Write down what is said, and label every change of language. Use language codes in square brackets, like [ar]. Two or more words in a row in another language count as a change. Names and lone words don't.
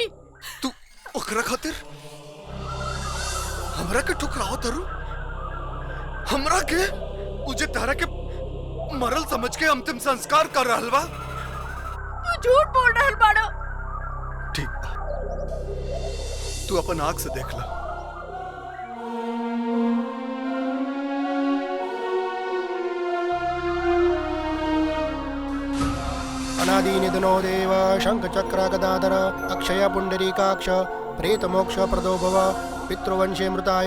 [bho] तू ओकरा खातिर हमरा के ठुकराओ तरू? हमरा के उजे तारा के मरल समझ के अंतिम संस्कार कर रहल बा? तू झूठ बोल रहल बाड़ा। ठीक बा, तू अपन आँख से देख ला। [sa] अनादि निधनो देव शंख चक्र गदाधर अक्षय पुंडरीकाक्ष प्रेत मोक्ष प्रदो भव पितृवंशे मृताये